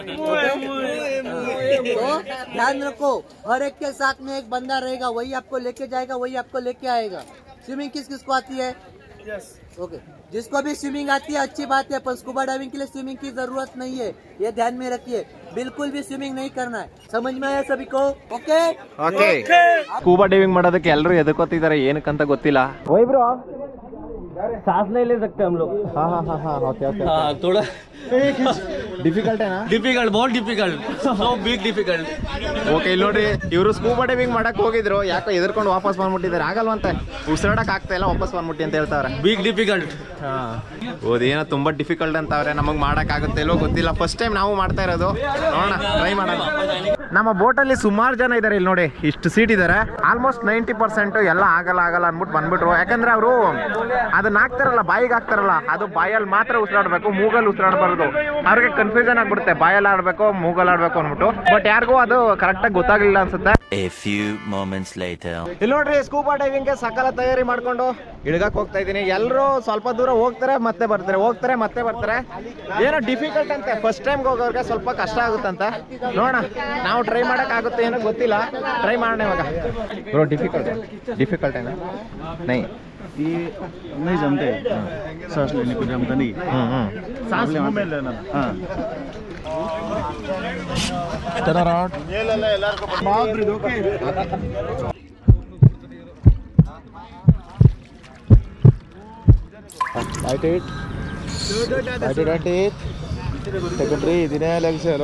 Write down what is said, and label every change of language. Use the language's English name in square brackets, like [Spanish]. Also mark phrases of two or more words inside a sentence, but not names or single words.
[Hindi] तो ध्यान रखो, हर एक के साथ में एक बंदा रहेगा, वही आपको लेके जाएगा, वही आपको लेके आएगा। स्विमिंग किस किस को आती है? ओके, जिसको भी स्विमिंग आती है अच्छी बात है, पर [English] scuba diving [Hindi] के लिए स्विमिंग की जरूरत नहीं है, ये ध्यान में रखिए। बिल्कुल भी स्विमिंग नहीं करना है, समझ में आया सभी को? ओके [English] okay scuba diving [Kannada] ಮಾಡೋದಕ್ಕೆ ಎಲ್ಲರೂ ಎದಕ್ಕೋತಿದ್ದಾರೆ ಏನಕ್ಕಂತ ಗೊತ್ತಿಲ್ಲ. ಓಯ್ ಬ್ರೋ [Hindi] सांस नहीं ले सकते हम लोग। हाँ हाँ हाँ हाँ [English] okay okay [Hindi] हाँ थोड़ा [Kannada] ಡಿಫಿಕಲ್ಟ್ ಏನಾ? [English] डिफिकल्ट, बहुत difficult, so big difficult. [Kannada] ಓಕೆ ಇಲ್ಲಿ ನೋಡ್ರಿ, ಇವರು ಸ್ಕೂಬಾ ಡೈವಿಂಗ್ ಮಾಡಕ್ ಹೋಗಿದ್ರು, ಯಾಕೋ ಎದ್ರಕೊಂಡು ವಾಪಸ್ ಬಂದ್ಬಿಟ್ಟಿದ್ದಾರೆ. ಆಗಲ್ವಂತೆ, ಉಸಿರಾಡಕ್ ಆಗ್ತಾ ಇಲ್ಲ, ವಾಪಸ್ ಬಂದ್ಬಿಟ್ಟಿ ಅಂತ ಹೇಳ್ತಾವ್ರೆ. [English] big difficult. [Kannada] ಓದೇನೋ ತುಂಬಾ ಡಿಫಿಕಲ್ಟ್ ಅಂತವ್ರೆ, ನಮಗ್ ಮಾಡಕ್ ಆಗುತ್ತೆ ಇಲ್ಲೋ ಗೊತ್ತಿಲ್ಲ. [English] first time [Kannada] ನಾವು ಮಾಡ್ತಾ ಇರೋದು, ನೋಡೋಣ ಟ್ರೈ ಮಾಡೋಣ. ನಮ್ಮ ಬೋಟಲ್ಲಿ ಸುಮಾರು ಜನ ಇದಾರೆ, ಇಲ್ಲಿ ನೋಡಿ ಇಷ್ಟು ಸೀಟ್ ಇದಾರೆ. ಆಲ್ಮೋಸ್ಟ್ 90% ಎಲ್ಲ ಆಗಲ್ಲ ಅಂದ್ಬಿಟ್ಟು ಬಂದ್ಬಿಟ್ರು. ಯಾಕಂದ್ರೆ ಅವರು ಅದನ್ನ ಹಾಕ್ತಾರಲ್ಲ, ಬಾಯಿಗೆ ಹಾಕ್ತಾರಲ್ಲ, ಅದು ಬಾಯಲ್ಲಿ ಮಾತ್ರ ಉಸಿರಾಡ್ಬೇಕು, ಮೂಗಲ್ಲಿ ಉಸಿರಾಡಬಾರ್ದು. ಅವ್ರಿಗೆ ಕನ್ಫ್ಯೂಷನ್ ಆಗ್ಬಿಡುತ್ತೆ, ಬಾಯಲ್ಲಿ ಆಡ್ಬೇಕು ಮೂಗಲ್ಲಿ ಆಡ್ಬೇಕು ಅಂದ್ಬಿಟ್ಟು. ಬಟ್ ಯಾರಿಗೂ ಅದು ಕರೆಕ್ಟ್ ಆಗಿ ಗೊತ್ತಾಗ್ಲಿಲ್ಲ ಅನ್ಸುತ್ತೆ. [English] A few moments later. [Kannada] ಇಲ್ಲಿ ನೋಡ್ರಿ, [English] scuba diving [Kannada] ಗೆ ಸಕಾಲ ತಯಾರಿ ಮಾಡ್ಕೊಂಡು ಇಳ್ಗಕ್ ಹೋಗ್ತಾ ಇದೀನಿ. ಎಲ್ಲರೂ ಸ್ವಲ್ಪ ದೂರ ಹೋಗ್ತಾರೆ ಮತ್ತೆ ಬರ್ತಾರೆ, ಹೋಗ್ತಾರೆ ಮತ್ತೆ ಬರ್ತಾರೆ. ಏನೋ ಡಿಫಿಕಲ್ಟ್ ಅಂತೆ, [English] first time [Kannada] ಹೋಗೋರ್ಗೆ ಸ್ವಲ್ಪ ಕಷ್ಟ ಆಗುತ್ತಂತ. ನೋಡೋಣ, ನಾವು ಟ್ರೈ ಮಾಡಕ್ ಆಗುತ್ತೆ ಏನೋ ಗೊತ್ತಿಲ್ಲ, ಟ್ರೈ ಮಾಡೋಣ ಇವಾಗ. [English] bro difficult [Kannada] ಏನಾ? ನೈ [Hindi] ये नहीं जमते, सांस लेने को जमता नहीं। सांस मुंह में लेना। हाँ [English] Take a breath, inhale, exhale.